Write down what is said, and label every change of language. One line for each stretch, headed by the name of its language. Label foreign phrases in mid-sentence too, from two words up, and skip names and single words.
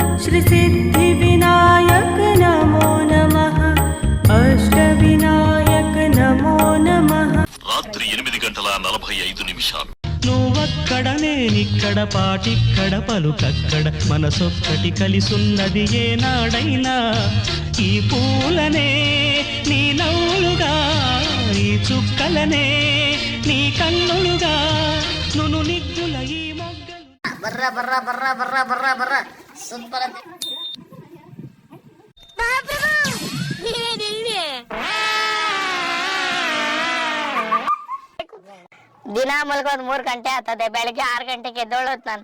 Sanskrit: सिद्धि विनायक नमो नमः अष्ट विनायक नमो नमः
Telugu: రాత్రి 8:45 నువ్వక్కడ నేనిక్కడ పాటిక్కడ పలుకక్కడ మనసొక్కటి కలిసున్నది ఏనాడైనా ఈ పూలనే నీ నవ్వులుగా ఈ చుక్కలనే నీ కన్నులుగా నును నిగ్గుల ఈ మొగ్గలు
Kannada: ಬರ್ರ ಬರ್ರ ಬರ್ರ ಬರ್ರ ಬರ್ರ ಬರ್ರ ಸೂಪರ್ ಅಂತ ದಿನ ಮಲ್ಗೋದ್ 3 ಗಂಟೆ ಆಗ್ತದೆ, ಬೆಳಗ್ಗೆ 6 ಗಂಟೆಗೆ ಎದ್ದೋಳೋದ್ ನಾನು.